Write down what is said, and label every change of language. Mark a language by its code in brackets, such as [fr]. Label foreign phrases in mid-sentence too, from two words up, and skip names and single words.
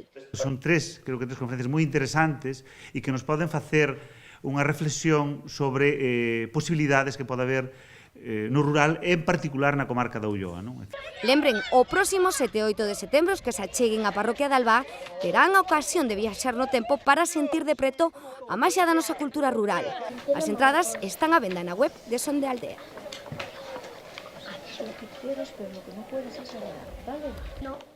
[gl] Son tres conferencias moi interesantes e que nos poden facer unha reflexión sobre posibilidades que pode haber no rural, en particular na comarca da Ulloa. Lembren, o próximo 7 e 8 de setembro os que se acheguen á parroquia de Alba terán a ocasión de viaxar no tempo para sentir de preto a maxia da nosa cultura rural. As entradas están á venda na web de Son de Aldea. [es] Haces lo que quieras, pero lo que no puedes es hablar, ¿vale? No.